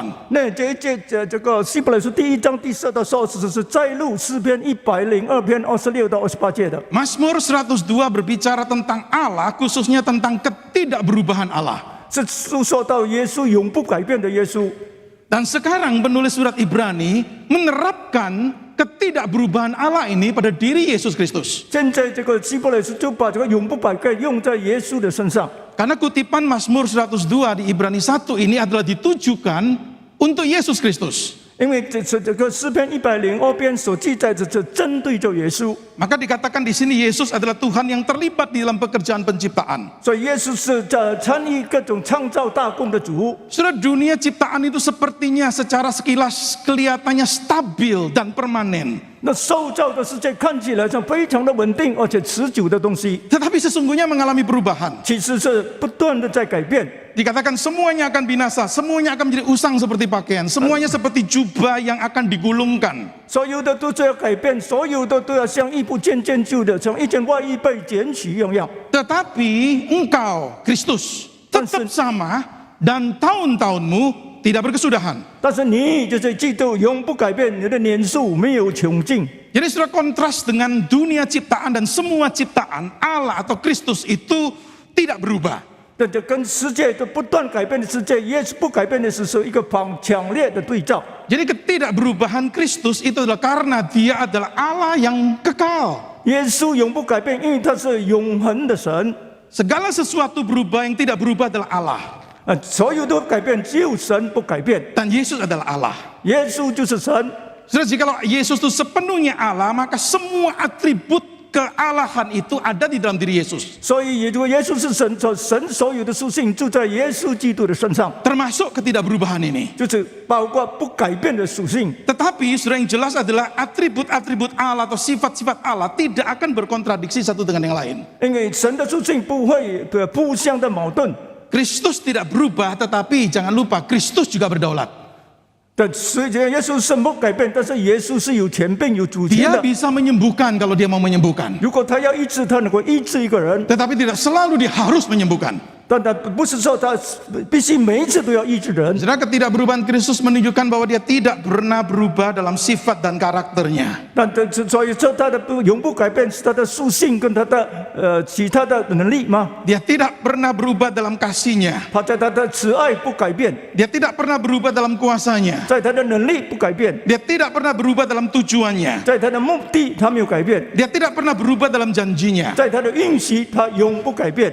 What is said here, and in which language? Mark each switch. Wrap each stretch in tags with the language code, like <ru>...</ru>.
<zh>那这一节这个希伯来书第1章第4到14是摘录诗篇102篇26到28节的。</zh> <id>Mazmur 102 berbicara tentang Allah, khususnya tentang ketidakberubahan Allah.</id> <zh>是诉说到耶稣永不改变的耶稣。</zh> <id>Dan sekarang penulis surat Ibrani menerapkan ketidakberubahan Allah ini pada diri Yesus Kristus.</id> <zh>现在这个希伯来书就把这个永不改变用在耶稣的身上。</zh> <id>Karena kutipan Mazmur 102 di Ibrani 1 ini adalah ditujukan untuk Yesus Kristus.</id> <zh>因为这个诗篇102篇所记载的，这针对着耶稣，</zh> <id>Maka dikatakan di sini Yesus adalah Tuhan yang terlibat di dalam pekerjaan penciptaan.</id> <zh>所以耶稣是参与各种创造大功的主。</zh> <id>Saudara, dunia ciptaan itu sepertinya secara sekilas kelihatannya stabil dan permanen.</id> <zh>那受造的世界看起来像非常的稳定而且持久的东西，</zh> <id>Tetapi sesungguhnya mengalami perubahan.</id> <zh>其实是不断的在改变。</zh> <id>Dikatakan semuanya akan binasa, semuanya akan menjadi usang seperti pakaian, semuanya seperti jubah yang akan digulungkan.</id> <zh>所有的都在改变，所有的都要像衣服渐渐旧的，像一件外衣被剪取一样。</zh> <id>Tetapi engkau, Kristus, tetap sama dan tahun-tahunmu tidak berkesudahan.</id> <zh>但是你就是基督，永不改变，你的年数没有穷尽。</zh> <id>Jadi sudah kontras dengan dunia ciptaan dan semua ciptaan Allah atau Kristus itu tidak berubah.</id> <zh>这就跟世界的不断改变的世界，耶稣不改变的是一个强烈的对照。</zh> <id>Jadi ketidakberubahan Kristus itu adalah karena Dia adalah Allah yang kekal.</id> <zh>耶稣永不改变，因为他是永恒的神。</zh> <id>Segala sesuatu berubah, yang tidak berubah adalah Allah.</id> <zh>所有都改变，只有神不改变。</zh> <id>Dan Yesus adalah Allah.</id> <zh>耶稣就是神。</zh> <id>Saudara, jikalau Yesus itu sepenuhnya Allah, maka semua atribut kealahan itu ada di dalam diri Yesus.</id> <zh>所以，如果耶稣是神，神所有的属性就在耶稣基督的身上，</zh> <id>Termasuk ketidakberubahan ini.</id> <zh>就是包括不改变的属性。</zh> <id>Tetapi saudara, yang jelas adalah atribut-atribut Allah atau sifat-sifat Allah tidak akan berkontradiksi satu dengan yang lain.</id> <zh>因为神的属性不会互相的矛盾。</zh> <id>Kristus tidak berubah, tetapi jangan lupa Kristus juga berdaulat.</id> <zh>但虽然耶稣是不改变，但是耶稣是有权柄、有主权</zh> <id>Dia</id> <zh>的。</zh> <id>bisa menyembuhkan kalau dia mau menyembuhkan.</id> <zh>如果他要医治，他能够医治一个人，</zh> <id>Tetapi tidak selalu dia harus menyembuhkan.</id> <zh>但他不是说他必须每一次都要医治人。</zh> <id>Saudara, ketidakberubahan Kristus menunjukkan bahwa dia tidak pernah berubah dalam sifat dan karakternya.</id> <zh>但所以说他的永不改变是他的属性跟他的其他的能力吗？</zh> <id>Dia tidak pernah berubah dalam kasihnya.</id> <zh>他在他的慈爱不改变，</zh> <id>Dia tidak pernah berubah dalam kuasanya.</id> <zh>在他的能力不改变，</zh> <id>Dia tidak pernah berubah dalam tujuannya.</id> <zh>在他的目的他没有改变，</zh> <id>Dia tidak pernah berubah dalam janjinya.</id> <zh>在他的应许他永不改变，</zh>